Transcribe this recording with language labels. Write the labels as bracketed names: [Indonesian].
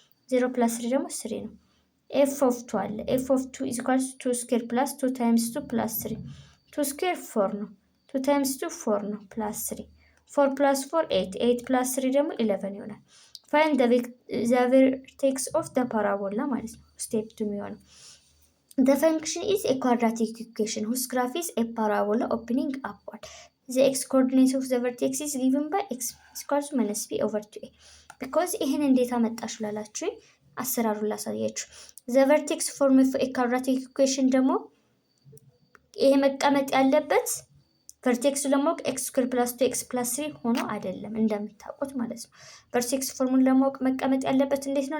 [English] 0 ፕላስ 3 [Amharic] ደግሞ 3 ነው። [English] ኤፍ ኦፍ 2 አለ። ኤፍ ኦፍ 2 ኢዝ ኢኳልስ 2 ስኩዌር ፕላስ 2 ታይምስ 2 ፕላስ 3 2 ስኩዌር [Amharic] 4 ነው። [English] 2 ታይምስ 2 4 ነው ፕላስ 3 4 ፕላስ 4 8 8 ፕላስ 3 [Amharic] ደግሞ 11 ይሆናል። [English] ፋይንድ ዘ ቨርቴክስ ኦፍ ዘ ፓራቦላ [Amharic] ማለት ነው። ስቴፕ 2 የሚሆነው [English] the function is a quadratic equation whose graph is a parabola opening upward. The x coordinate of the vertex is given by x equals minus b over 2a. because [Amharic] ይሄን እንዴት አመጣሽ ላላችሁ አሰራሩን ላሳያችሁ። [English] the vertex form of a quadratic equation [Amharic] ደግሞ ይሄ መቀመጥ ያለበት ቨርቴክሱ ለማወቅ ኤክስ ስኩዌር ፕላስ 2ኤክስ ፕላስ 3 ሆኖ አይደለም እንደምታውቁት ማለት ነው። ቨርቴክስ ፎርሙን ለማወቅ መቀመጥ ያለበት እንዴት ነው?